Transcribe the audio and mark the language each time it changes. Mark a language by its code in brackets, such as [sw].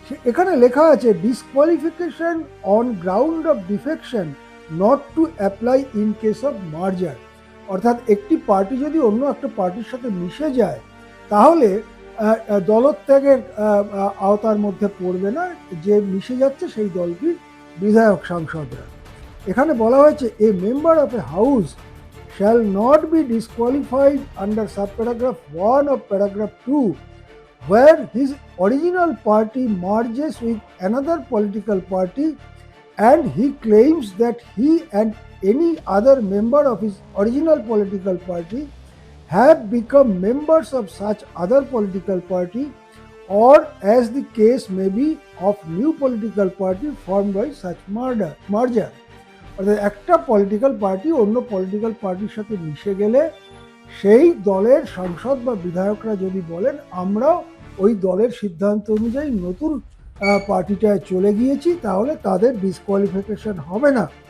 [bn] এখানে লেখা আছে, [en] Disqualification on ground of defection not to apply in case of merger. [bn] অর্থাৎ একটি পার্টি যদি অন্য একটা পার্টির সাথে মিশে যায় তাহলে দলত্যাগের আওতার মধ্যে পড়বে না, যে মিশে যাচ্ছে সেই দলটির বিধায়ক সাংসদরা। এখানে বলা হয়েছে [en] A member of a house shall not be disqualified under subparagraph 1 of paragraph 2 where his original party merges with another political party and he claims that he and any other member of his original political party have become members of such other political party or as the case may be of new political party formed by such merger. [bn] অর্থাৎ একটা political party অন্য political পার্টির সাথে মিশে গেলে সেই দলের সাংসদ বা বিধায়করা যদি বলেন আমরাও ওই দলের সিদ্ধান্ত অনুযায়ী নতুন পার্টিটায় চলে গিয়েছি, তাহলে তাদের ডিসকোয়ালিফিকেশন হবে না।